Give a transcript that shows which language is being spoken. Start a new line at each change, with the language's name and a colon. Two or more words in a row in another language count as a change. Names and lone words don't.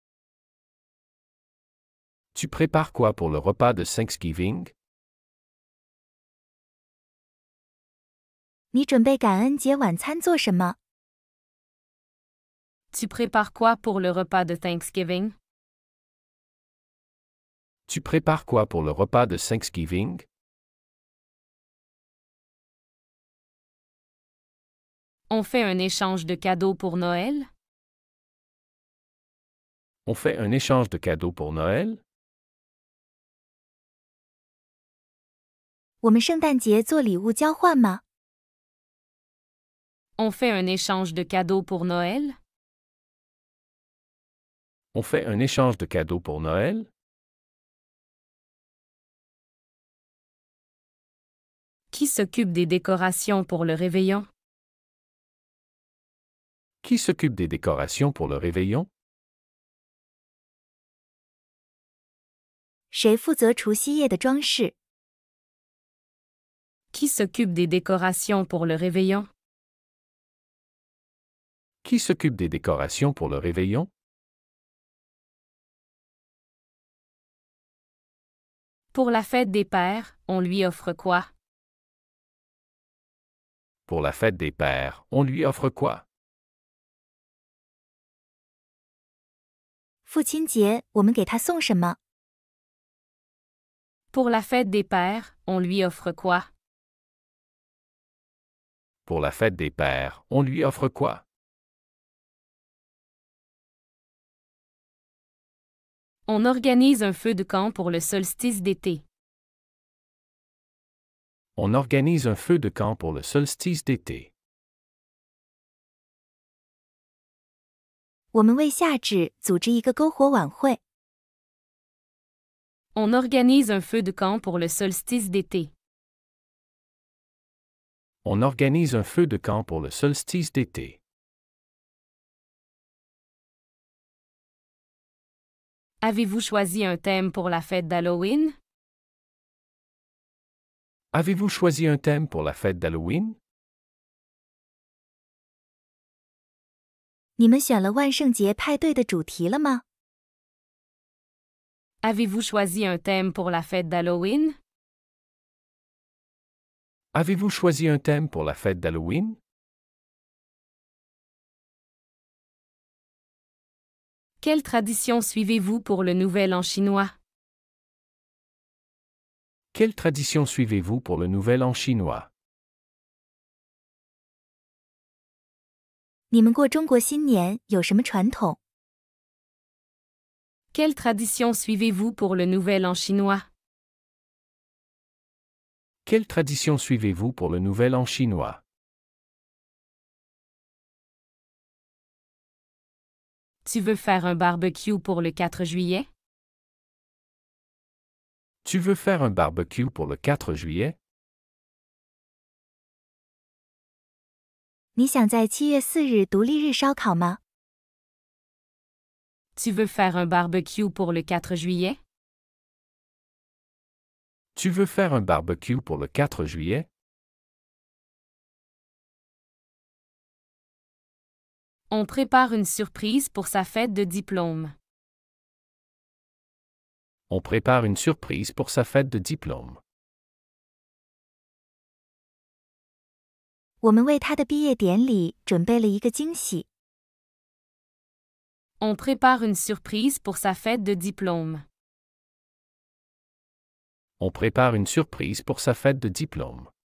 French: Tu prépares quoi pour le repas de Thanksgiving?
Chinese: 你准备感恩节晚餐做什么？
French: Tu prépares quoi pour le repas de Thanksgiving? Tu prépares quoi pour le repas de Thanksgiving? On fait un échange de cadeaux pour Noël? On fait un échange de cadeaux pour Noël?
Chinese: 我们圣诞节做礼物交换吗？
French: On fait un échange de cadeaux pour Noël? On fait un échange de cadeaux pour Noël? Qui s'occupe des décorations pour le réveillon? Qui s'occupe des décorations pour le réveillon?
Chinese: 谁负责除夕夜的装饰？
French: Qui s'occupe des décorations pour le réveillon? Qui s'occupe des décorations pour le réveillon? Pour la fête des pères, on lui offre quoi? Pour la fête des pères, on lui offre quoi?
Chinese: 父亲节我们给他送什么？
French: Pour la fête des pères, on lui offre quoi? Pour la fête des pères, on lui offre quoi? On organise un feu de camp pour le solstice d'été. On organise un feu de camp pour le solstice d'été.
Chinese: 我们为夏至组织一个篝火晚会。
French: On organise un feu de camp pour le solstice d'été. On organise un feu de camp pour le solstice d'été. Avez-vous choisi un thème pour la fête d'Halloween? Avez-vous choisi un thème pour la fête d'Halloween?
Chinese: 你们选了万圣节派对的主题了吗？
French: Avez-vous choisi un thème pour la fête d'Halloween? Avez-vous choisi un thème pour la fête d'Halloween? Quelle tradition suivez-vous pour le Nouvel An chinois? Quelle tradition suivez-vous pour le Nouvel An chinois?
Chinese: 你们过中国新年有什么传统？
French: Quelle tradition suivez-vous pour le Nouvel An chinois? Quelle tradition suivez-vous pour le Nouvel An chinois? Tu veux faire un barbecue pour le 4 juillet? Tu veux faire un barbecue pour le 4 juillet?
Chinese: 你想在7月4日独立日烧烤吗？
French: Tu veux faire un barbecue pour le 4 juillet? Tu veux faire un barbecue pour le 4 juillet? On prépare une surprise pour sa fête de diplôme. On prépare une surprise pour sa fête de diplôme.
Chinese: 我们为他的毕业典礼准备了一个惊喜。
French: On prépare une surprise pour sa fête de diplôme. On prépare une surprise pour sa fête de diplôme.